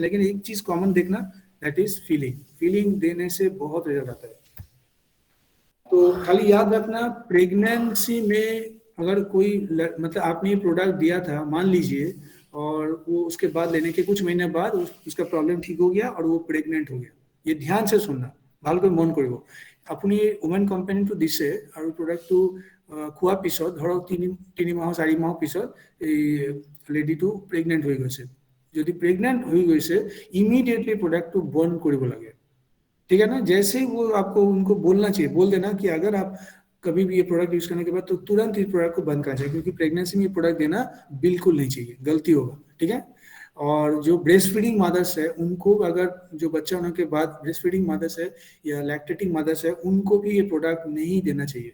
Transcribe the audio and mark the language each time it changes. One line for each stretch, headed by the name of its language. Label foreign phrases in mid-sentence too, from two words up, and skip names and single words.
Hindi: लेकिन एक चीज कॉमन देखना,
English: that is feeling.
Hindi: फीलिंग देने से बहुत रिजल्ट आता है। तो खाली याद रखना, प्रेगनेंसी में अगर कोई मतलब आपने ये प्रोडक्ट दिया था, मान लीजिए, और वो उसके बाद लेने के कुछ महीने बाद उसका प्रॉब्लम ठीक हो गया और वो प्रेग्नेंट हो गया, ये ध्यान से सुनना,
Assamese: ভালকৈ মন কৰিব। আপুনি ওমেন কোম্পানীটো দিছে আৰু প্ৰডাক্টটো খোৱাৰ পিছত ধৰক তিনি মাহ 4 মাহ পিছত এই লেডিটো প্ৰেগনেন্ট হৈ গৈছে। যদি প্ৰেগনেন্ট হৈ গৈছে, ইমিডিয়েটলি প্ৰডাক্টটো বন্ধ কৰিব লাগে।
Hindi: ठीक है ना, जैसे ही वो आपको उनको बोलना चाहिए, बोल देना कि अगर आप कभी भी ये प्रोडक्ट यूज करने के बाद तो तुरंत इस प्रोडक्ट को बंद करना चाहिए, क्योंकि प्रेगनेंसी में ये प्रोडक्ट देना बिल्कुल नहीं चाहिए, गलती होगा। ठीक है, और जो
English: breast feeding mothers
Hindi: है उनको, अगर जो बच्चा होने के बाद
English: breast feeding mothers
Hindi: है या
English: lactating mothers
Hindi: है, उनको भी ये प्रोडक्ट नहीं देना चाहिए।